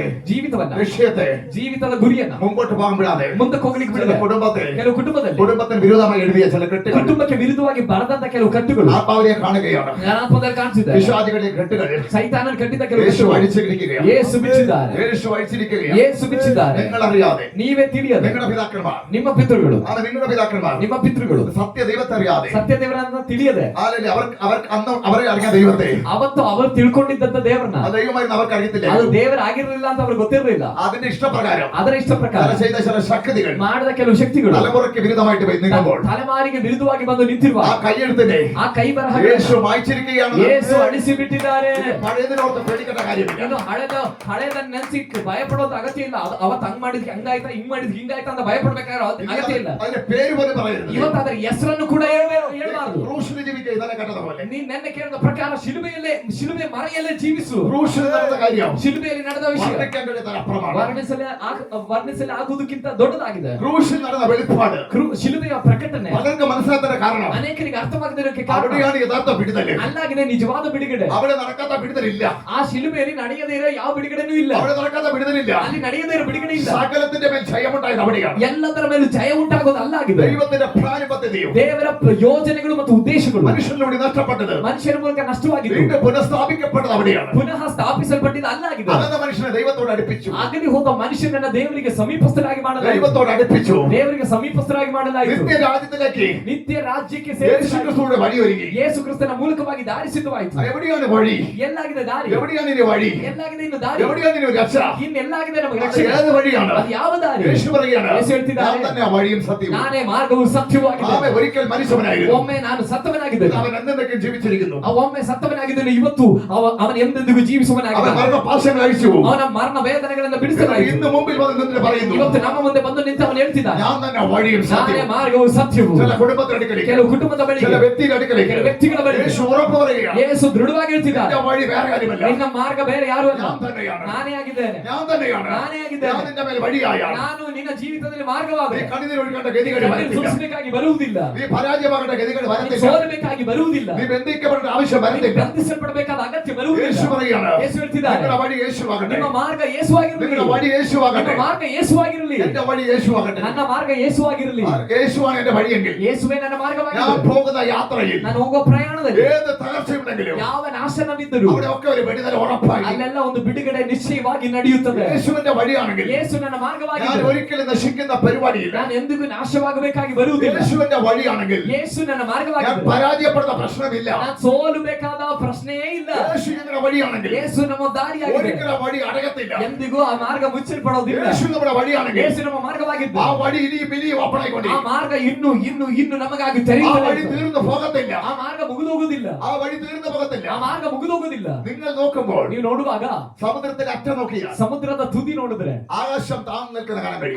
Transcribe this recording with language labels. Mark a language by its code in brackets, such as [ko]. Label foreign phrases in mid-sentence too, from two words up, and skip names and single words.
[kn] ಜೀವಿತವನ್ನ, [ml] ലക്ഷ്യത്തെ, [kn] ಜೀವಿತದ ಗುರಿಯನ್ನ [ml] മുമ്പോട്ട് പോകാൻ വിടാതെ [kn] ಮುಂದಕ್ಕೆ ಹೋಗ್ಲಿಕ್ಕೆ [ml] ചില [kn] ಬಿಡದೆ, [ml] കുടുംബത്തെ, [kn] ಕೆಲವು ಕುಟುಂಬದಲ್ಲಿ [ml] കുടുംബത്തിന് വിരോധമായി എഴുതിയ ചില കെട്ടുകൾ [kn] ಕುಟುಂಬಕ್ಕೆ ವಿರುದ್ಧವಾಗಿ ಬರೆದಂತ ಕೆಲವು ಕಟ್ಟುಗಳು [ml] ആത്മാവിനെ കാണുകയാണ്. [kn] ಜ್ಞಾನಾತ್ಮದಲ್ಲಿ ಕಾಣಿಸಿದೆ. [ml] പിശാചുകളുടെ കെട്ടുകൾ [kn] ಸೈತಾನನ ಕಟ್ಟಿದ ಕೆಲವು [ml] യേശു [kn] ಕಟ್ಟುಗಳು [ml] അഴിച്ചിരിക്കുകയാണ്. [kn] ಯೇಸು ಬಿಚ್ಚಿದ್ದಾರೆ. [ml] യേശು അഴിച്ചിരിക്കുകയാണ്. [kn] ಯೇಸು ಬಿಚ್ಚಿದ್ದಾರೆ. [ml] നിങ്ങൾ അറിയാതെ, [kn] ನೀವೇ ತಿಳಿಯದೆ, [ml] നിങ്ങളുടെ പിതാക്കന്മാർ, [kn] ನಿಮ್ಮ ಪಿತೃಗಳು, [ml] നിങ്ങളുടെ പിതാക്കന്മാർ [kn] ನಿಮ್ಮ ಪಿತೃಗಳು [ml] സത്യ ദൈവത്തെ അറിയാതെ, [kn] ಸತ್ಯ ದೇವರನ್ನ ತಿಳಿಯದೆ, [ml] അന്ന് അവരെ അറിഞ്ഞ ദൈവത്തെ, [kn] ಅವತ್ತು ಅವರು ತಿಳ್ಕೊಂಡಿದ್ದಂತ ದೇವರನ್ನ [ml] ആ ദൈവമായിരുന്നു അവർക്ക് അറിയത്തില്ല. [kn] ಅದು ದೇವರಾಗಿರ್ಲಿಲ್ಲ ಅಂತ ಅವ್ರಿಗೆ ಗೊತ್ತಿರಲಿಲ್ಲ. [ml] അതിന്റെ ഇഷ്ടപ്രകാരം [kn] ಅದರ ಇಷ್ಟ ಪ್ರಕಾರ [ml] അവർ ചെയ്ത ചില ശക്തികൾ [kn] ಮಾಡಿದ ಕೆಲವು ಶಕ್ತಿಗಳು [ml] തലമുറയ്ക്ക് വിരുദ്ധമായിട്ട് നീങ്ങുമ്പോൾ [kn] ತಲೆಮಾರಿಗೆ ವಿರುದ್ಧವಾಗಿ ಬಂದು ನಿಂತಿರುವ [ml] ആ കയ്യെഴുത്തിനെ [kn] ಆ ಕೈ ಬರಹ [ml] യേശു മായ്ച്ചിരിക്കുകയാണ്. [kn] ಯೇಸು ಅಳಿಸಿ ಬಿಟ್ಟಿದ್ದಾರೆ. [ml] പഴയതിനോർത്ത് പേടിക്കേണ്ട കാര്യമില്ല. [kn] ಇನ್ನು ಹಳೆದನ್ನ ನೆನ್ಸಿ ಭಯಪಡೋದು ಅಗತ್ಯ ಇಲ್ಲ. ಅವತ್ತು ಹಂಗ್ ಮಾಡಿದ್ವಿ ಹಂಗಾಯ್ತಾ, ಹಿಂಗ್ ಮಾಡಿದ್ವಿ ಹಿಂಗಾಯ್ತಾ ಅಂತ ಭಯಪಡ್ಬೇಕಾದ್ರೆ ಅಗತ್ಯ ಇಲ್ಲ. [ml] അതിന്റെ പേര് പോലും പറയരുത്. [kn] ಇವತ್ತು ಅದರ ಹೆಸರನ್ನು ಕೂಡ ಹೇಳ್ಬಾರ್ದು. [ml] ക്രൂശിൽ ജീവിക്കുക ഇന്നലെ കണ്ടത് പോലെ. [kn] ನೀನ್ ನೆನ್ನೆ ಕೇಳಿದ ಪ್ರಕಾರ ಶಿಲುಬೆ ಮರೆಯಲ್ಲೇ ಜೀವಿಸು. [ml] ക്രൂശിൽ നടന്ന കാര്യം [kn] ಶಿಲುಬೆಯಲ್ಲಿ ನಡೆದ ವಿಷಯ [ml] വർണ്ണിക്കാൻ കഴിയാത്ത അപ്പുറമാണ്. [kn] ವರ್ಣಿಸಲು ಆಗುವುದಕ್ಕಿಂತ ದೊಡ್ಡದಾಗಿದೆ. [ml] ക്രൂശിൽ നടന്ന വെളിപ്പാട് [kn] ಶಿಲುಬೆಯ ಪ್ರಕಟಣೆ [ml] പലർക്ക് മനസ്സിലാത്ത കാരണം [kn] ಅನೇಕರಿಗೆ ಅರ್ಥವಾಗದಿರೋಕೆ ಕಾರಣ [ml] അവിടെയാണ് യഥാർത്ഥ വിടുതല്. [kn] ಅಲ್ಲಾಗಿದೆ ನಿಜವಾದ ಬಿಡುಗಡೆ. [ml] അവിടെ നടക്കാത്ത വിടുതലില്ല. [kn] ಆ ಶಿಲುಬೆಯಲ್ಲಿ ನಡೆಯದೇ ಇರೋ ಯಾವ ಬಿಡುಗಡೆನೂ ಇಲ್ಲ. [ml] അവിടെ നടക്കാത്ത വിടുതലില്ല. [kn] ಅಲ್ಲಿ ನಡೆಯದೇ ಇರೋ ಬಿಡುಗಡೆ ಇಲ್ಲ. [ml] സകലത്തിന്റെ മേൽ ജയമുണ്ടായത് അവിടെയാണ്. [kn] ಎಲ್ಲದರ ಮೇಲೂ ಜಯ ಉಂಟಾಗೋದು ಅಲ್ಲಾಗಿದೆ. [ml] ദൈവത്തിന്റെ പ്ലാൻ പദ്ധതിയും [kn] ದೇವರ ಯೋಜನೆಗಳು ಮತ್ತು ಉದ್ದೇಶಗಳು [ml] മനുഷ്യനിലൂടെ നഷ്ടപ്പെട്ടത് [kn] ಮನುಷ್ಯರ ಮೂಲಕ ನಷ್ಟವಾಗಿದ್ದು [ml] വീണ്ടും പുനഃസ്ഥാപിക്കപ്പെട്ടത് അവിടെയാണ്. [kn] ಪುನಃ ಸ್ಥಾಪಿಸಲ್ಪಟ್ಟಿದ್ದು ಅಲ್ಲಾಗಿದೆ. [ml] അകന്ന മനുഷ്യനെ ദൈവത്തോട് അടുപ്പിച്ചു. [kn] ಅಗಲಿ ಹೋದ ಮನುಷ್ಯನನ್ನ ದೇವರಿಗೆ ಸಮೀಪಸ್ಥರಾಗಿ ಮಾಡಲಾಯಿತು. [ml] ദൈവത്തോട് അടുപ്പിച്ചു. [kn] ದೇವರಿಗೆ ಸಮೀಪಸ್ಥರಾಗಿ ಮಾಡಲಾಯಿತು. [ml] നിത്യ രാജ്യത്തിലേക്ക് [kn] ನಿತ್ಯ ರಾಜ್ಯಕ್ಕೆ [ml] യേശു [kn] ಸೇರಿಸಲಾಯಿತು. [ml] ക്രിസ്തുവിന്റെ വഴി ഒരുങ്ങി. [kn] ಯೇಸು ಕ್ರಿಸ್ತನ ಮೂಲಕವಾಗಿ ದಾರಿ ಸಿದ್ಧವಾಯಿತು. [ml] എവിടെയാണ് വഴി? [kn] ಎಲ್ಲಾಗಿದೆ ದಾರಿ? [ml] എവിടെയാണ് ഇനി വഴി? [kn] ಎಲ್ಲಾಗಿದೆ ಇನ್ನು ದಾರಿ? [ml] എവിടെയാണ് ഇനി രക്ഷ? [kn] ಇನ್ನೆಲ್ಲಾಗಿದೆ ನಮಗೆ [ml] അത് [kn] ರಕ್ಷಣೆ? [ml] ഏത് വഴിയാണ്? [kn] ಅದು ಯಾವ ದಾರಿ? [ml] യേശു പറയുകയാണ്, [kn] യേശು ಹೇಳ್ತಿದ್ದಾರೆ, [ml] ഞാൻ തന്നെ വഴിയും സത്യവും. [kn] ನಾನೇ ಮಾರ್ಗವು ಸತ್ಯವೂ ಆಗಿದೆ. [ml] അവൻ ഒരിക്കൽ മനുഷ്യനായിരുന്നു. [kn] ಒಮ್ಮೆ ನಾನು ಸತ್ತವನಾಗಿದ್ದೇನೆ. [ml] അവൻ എന്തെങ്കിലും ജീവിച്ചിരിക്കുന്നു. [kn] ಒಮ್ಮೆ ಸತ್ತವನಾಗಿದ್ದೇನೆ. ಇವತ್ತು ಅವನ ಎಂದೆಂದಿಗೂ [ml] അവൻ [kn] ಜೀವಿಸುವನಾಗಿದ್ದಾನೆ. [ml] മരണപാശങ്ങൾ അഴിച്ചു. [kn] ಅವನ ಮರಣ ವೇದನೆಗಳಿಂದ ಬಿಡಿಸಲಾಯಿತು. [ml] ഇന്ന് മുമ്പിൽ വന്ന് നിന്ന് പറയുന്നു, [kn] ಇವತ್ತು ನಮ್ಮ ಮುಂದೆ ಬಂದು ನಿಂತು ಅವನು ಹೇಳ್ತಿದ್ದಾನೆ, [ml] ഞാൻ തന്നെ വഴിയും [kn] ನಾನೇ [ml] സത്യവും. [kn] ಮಾರ್ಗವು ಸತ್ಯವೂ. [ml] ചില കുടുംബത്തിന്റെ അടുക്കലേക്ക്, [kn] ಕೆಲವು ಕುಟುಂಬದ ಬಳಿಗೆ, [ml] ചില വ്യക്തിയുടെ അടുക്കലേക്ക് [kn] ಕೆಲವು ವ್ಯಕ್ತಿಗಳ ಬಳಿಗೆ [ml] യേശു ഉറപ്പ് പറയുകയാണ്, [kn] ಯೇಸು ದೃಢವಾಗಿ ಹೇಳ್ತಿದ್ದಾನೆ, [ml] എന്റെ വഴി വേറെ കാര്യമല്ല, [kn] ನಿನ್ನ ಮಾರ್ಗ ಬೇರೆ ಯಾರು ಅಲ್ಲ, [ml] ഞാൻ തന്നെയാണ്. [kn] ನಾನೇ ಆಗಿದ್ದೇನೆ. [ml] ഞാൻ തന്നെയാണ്. [kn] ನಾನೇ ಆಗಿದ್ದೇನೆ. [ml] ഞാൻ നിന്റെ മേൽ വഴിയായാണ്. [kn] ನಾನು ನಿನ್ನ ಜೀವಿತದಲ್ಲಿ [ml] നീ [kn] ಮಾರ್ಗವಾದ [ml] കണ്ണീർ ഒഴുകേണ്ട ഗതികൾ വരത്തില്ല. [kn] ಸೋಲಿಸಬೇಕಾಗಿ ಬರುವುದಿಲ್ಲ. [ml] നീ പരാജയമാകേണ്ട ഗതികൾ [kn] ನೀನು [ml] വരത്തില്ല. [kn] ಸೋಲಬೇಕಾಗಿ ಬರುವುದಿಲ್ಲ. [ml] നീ ബന്ധിക്കപ്പെടേണ്ട ആവശ്യം വരത്തില്ല. [kn] ಬಂಧಿಸಲ್ಪಡಬೇಕಾದ ಅಗತ್ಯ ಬರುವುದಿಲ್ಲ. [ml] യേശു പറയുകയാണ്, [kn] ಯೇಸು ಹೇಳ್ತಿದ್ದಾನೆ, [ml] നിങ്ങളുടെ വഴി യേശുവാകട്ടെ. [kn] ನಿಮ್ಮ ಮಾರ್ಗ ಯೇಸುವಾಗಿರಲಿ. [ml] നിങ്ങളുടെ വഴി യേശുവാകട്ടെ. [kn] ನಿಮ್ಮ ಮಾರ್ಗ ಯೇಸುವಾಗಿರಲಿ. [ml] എന്റെ വഴി യേശുവാകട്ടെ. [kn] ನನ್ನ ಮಾರ್ಗ ಯೇಸುವಾಗಿರಲಿ. [ml] യേശുവാണ് എന്റെ വഴിയെങ്കിൽ [kn] ಯೇಸುವೇ ನನ್ನ [ml] ഞാൻ [kn] ಮಾರ್ಗವಾಗಿರಲಿ. [ml] പോകുന്ന യാത്രയിൽ [kn] ನಾನು ಹೋಗೋ ಪ್ರಯಾಣದಲ್ಲಿ [ml] ഏത് തകർച്ചയുണ്ടെങ്കിലും [kn] ಯಾವ നാശನವಿದ್ದರೂ [ml] അവിടെ ഒക്കെ ഒരു വെടിതല ഉറപ്പായി. [kn] ಅಲ್ಲೆಲ್ಲ ಒಂದು ಬಿಡುಗಡೆ ನಿಶ್ಚಯವಾಗಿ ನಡೆಯುತ್ತದೆ. [ml] യേശുവിന്റെ വഴിയാണെങ്കിൽ [kn] ಯೇಸು ನನ್ನ [ml] ഞാൻ [kn] ಮಾರ್ಗವಾಗಿದೆ. [ml] ഒരിക്കലും നശിക്കുന്ന പരിപാടിയില്ല. [kn] ನಾನು ಎಂದಿಗೂ ನಾಶವಾಗಬೇಕಾಗಿ ಬರುವುದಿಲ್ಲ. [ml] യേശുവിന്റെ വഴിയാണെങ്കിൽ [kn] ಯೇಸು ನನ್ನ [ml] ഞാൻ [kn] ಮಾರ್ಗವಾಗಿದೆ. [ml] പരാജയപ്പെടുന്ന പ്രശ്നമില്ല. [kn] ನಾನು ಸೋಲಬೇಕಾದ ಪ್ರಶ್ನೆಯೇ ಇಲ್ಲ. [ml] യേശു നമ്മുടെ വഴിയാണെങ്കിൽ [kn] ಯೇಸು ನಮ್ಮ ದಾರಿಯಾಗಿದೆ. [ml] ഒരിക്കലും ആ വഴി അടയത്തില്ല. [kn] ಎಂದಿಗೂ ಆ ಮಾರ್ಗ ಮುಚ್ಚಲ್ಪಡೋದಿಲ್ಲ. [ml] യേശു നമ്മുടെ വഴിയാണെങ്കിൽ [kn] ಯೇಸು ನಮ್ಮ ಮಾರ್ಗವಾಗಿದ್ದು [ml] ആ വഴി ഇനിയും ഇനിയും ഓപ്പൺ [kn] ಆ [ml] ആയിക്കൊണ്ടിരിക്കും. [kn] ಮಾರ್ಗ ಇನ್ನು ನಮಗಾಗಿ [ml] ആ [kn] ತೆರೆಯುತ್ತದೆ. [ml] വഴി തീർന്നു പോകത്തില്ല. [kn] ಆ ಮಾರ್ಗ ಮುಗಿದೋಗುದಿಲ್ಲ. [ml] ആ വഴി തീർന്നു പോകത്തില്ല. [kn] ಆ ಮಾರ್ಗ ಮುಗಿದೋಗುದಿಲ್ಲ. [ml] നിങ്ങൾ നോക്കുമ്പോൾ [kn] ನೀವು ನೋಡುವಾಗ [ml] സമുദ്രത്തിന്റെ അറ്റം നോക്കിയാൽ [kn] ಸಮುದ್ರದ ತುದಿ ನೋಡಿದ್ರೆ [ml] ആകാശം താഴ്ന്നു നിൽക്കുന്ന കാണാൻ കഴിയും.